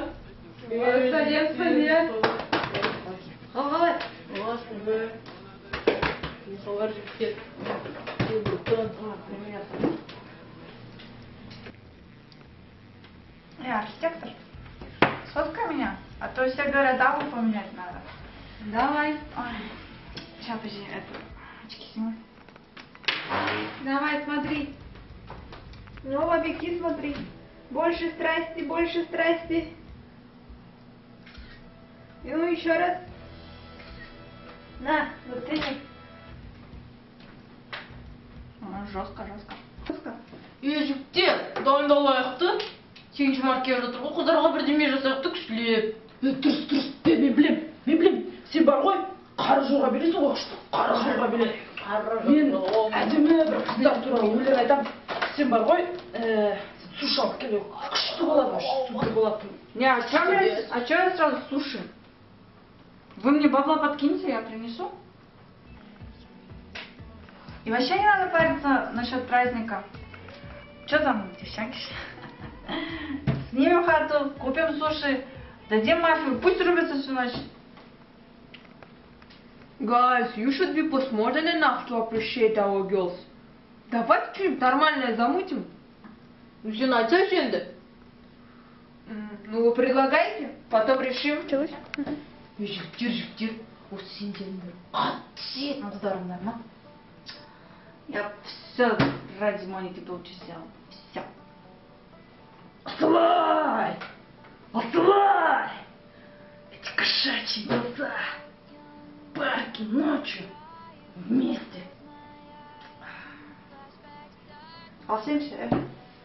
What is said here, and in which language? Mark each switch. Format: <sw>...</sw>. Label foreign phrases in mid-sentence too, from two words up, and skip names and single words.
<kk>Сәлем, сәлем. Қалай? Здравствуй. Хабар жігіттер.</kk> <ru>Архитектор, сфоткай меня, а то все говорят, даму поменять надо. Давай. Ой, сейчас, подожди, это, очки снимай. Давай, смотри. Ну, в объектив смотри. Больше страсти, больше страсти. Ну, еще раз. На, вот это. Жестко, жестко. Жестко.</ru> <kk>Жігіттер, дайындалайықты. 8 март келіп жатыр ғой, қыздарға бірдеме жасайықты күштілеп. Тұрыс, мен білем. Сен бар ғой, қара жорға білесің ғой, қара жорға білем. Мен әдемі бір қыздар туралы өлең айтам. Сен бар ғой, суши алып келе, күшті болады, супер болады.</kk> <ru>Не, а чё я сразу суши? Вы мне бабла подкиньте, я принесу. И вообще не надо париться насчет праздника. Чё там, девчонки? Снимем хату, купим суши, дадим мафию, пусть рубятся всю ночь.</ru> <en>Guys, you should be postmodern enough to appreciate our girls.</en> <ru>Давайте что-нибудь нормальное замутим. Ну,</ru> <kk>сен айтсайшы енді.</kk> <ru>Ну, вы предлагаете, потом решим.</ru> <kk>Жігіттер, осы сендеріңдер қатты сүйетін қыздарыңдар ма?</kk> <ru>Я все ради Моники Белучи сделала. Все. Осылай! Эти кошачьи глаза! В парке ночью вместе.</ru> <kk>Ал сен ше?</kk>